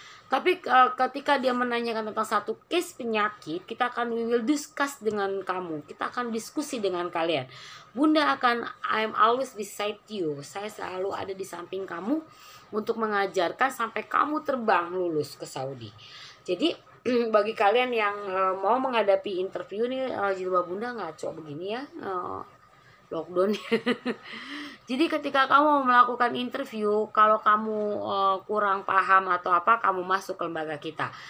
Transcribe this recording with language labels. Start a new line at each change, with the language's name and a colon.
Indonesian: Tapi ketika dia menanyakan tentang satu case penyakit,
English: we will discuss
Indonesian: dengan kamu. Kita akan diskusi dengan kalian. Bunda akan,
English: I'm always beside you.
Indonesian: Saya selalu ada di samping kamu untuk mengajarkan sampai kamu terbang lulus ke Saudi. Jadi bagi kalian yang mau menghadapi interview nih, jilbab Bunda ngaco begini ya, lockdown. Jadi ketika kamu melakukan interview, kalau kamu kurang paham atau apa, kamu masuk ke lembaga kita.